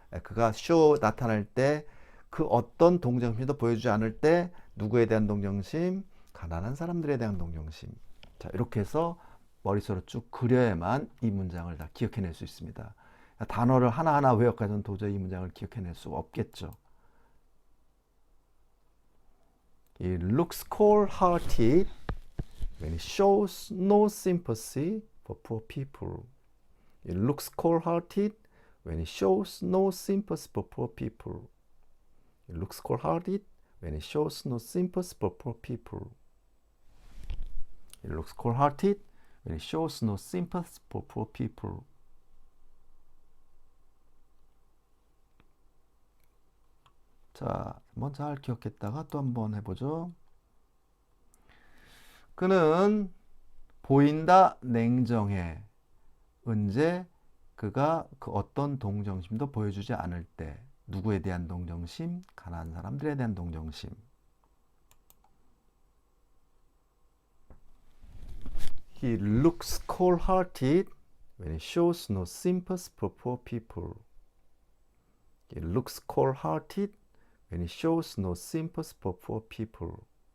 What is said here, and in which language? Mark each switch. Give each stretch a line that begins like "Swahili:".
Korean: 그가 쇼 나타날 때 그 어떤 동정심도 보여주지 않을 때 누구에 대한 동정심? 가난한 사람들에 대한 동정심. 자, 이렇게 해서 머릿속으로 쭉 그려야만 이 문장을 다 기억해낼 수 있습니다. 단어를 하나하나 외워가지고는 도저히 이 문장을 기억해낼 수가 없겠죠.
English: He looks cold-hearted when he shows no sympathy for poor people. He looks cold-hearted when he shows no sympathy for poor people. He looks cold-hearted when he shows no sympathy for poor people. He looks cold-hearted when he shows no sympathy for poor people.
Korean: 자, 한번 잘 기억했다가 또 한번 해보죠. 그는 보인다 냉정해. 언제? 그가 그 어떤 동정심도 보여주지 않을 때. 누구에 대한 동정심? 가난한 사람들에 대한 동정심.
English: He looks cold-hearted when he shows no sympathy for poor people. He looks cold-hearted when he shows no sympathy for poor people.